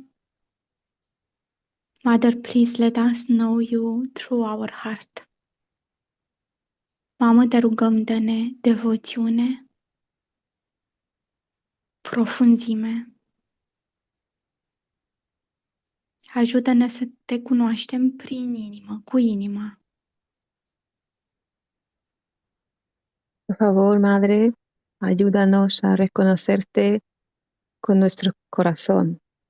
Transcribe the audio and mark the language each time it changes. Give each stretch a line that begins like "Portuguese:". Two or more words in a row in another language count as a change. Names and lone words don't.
English: Mother, please let us know you through our heart.
Romanian: Mamă, te rugăm, dă-ne devoțiune, profunzime. Ajută-ne să te cunoaștem prin inimă, cu inima.
Spanish: Por favor, Madre, ayúdanos a reconocerte con nuestro corazón.